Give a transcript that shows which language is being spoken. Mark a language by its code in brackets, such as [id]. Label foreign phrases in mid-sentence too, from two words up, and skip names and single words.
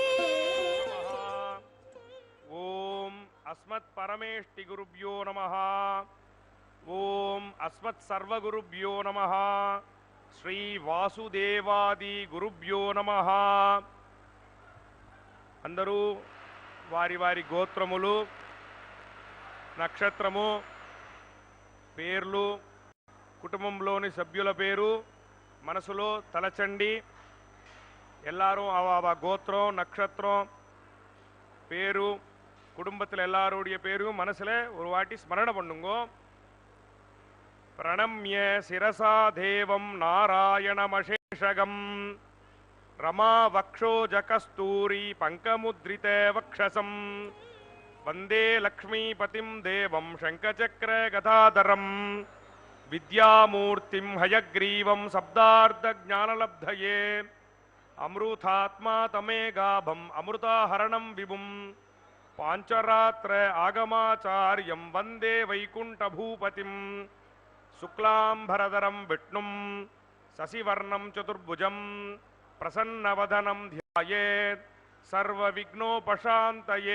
[sa] ओम अस्मत् परमेष्टि गुरुभ्यो नमः। ओम अस्मत् सर्वगुरुभ्यो नमः। श्री वासुदेवादि गुरुभ्यो नमः। [te] అందరూ వారి వారి గోత్రములు నక్షత్రము పేర్లు కుటుంబంలోని సభ్యుల పేరు మనసులో తలచండి. [ta] எல்லாரும் அவ கோத்திரம் நட்சத்திரம் பேரு குடும்பத்தில் எல்லாருடைய பேரும் மனசுல ஒரு வாட்டி ஸ்மரண பண்ணுங்க. [sa] प्रणम्य शिरसा देवं नारायणमशेषकम् रमा वक्षोजकस्तूरी पङ्कमुद्रित வக்ஷசம் वंदे लक्ष्मीपतिं देवं शंखचक्र गदाधरं विद्यामूर्तिं हयग्रीवं शब्दार्धज्ञानलब्धये अमृतात्मा तमेगाभं अमृताहरणं विभुं पांचरात्र आगमाचार्यं वंदे वैकुंठभूपतिं शुक्लांभरधरं विष्णुं शशिवर्णं चतुर्भुजं प्रसन्नवदनं ध्यायेत् सर्वविघ्नोपशान्तये।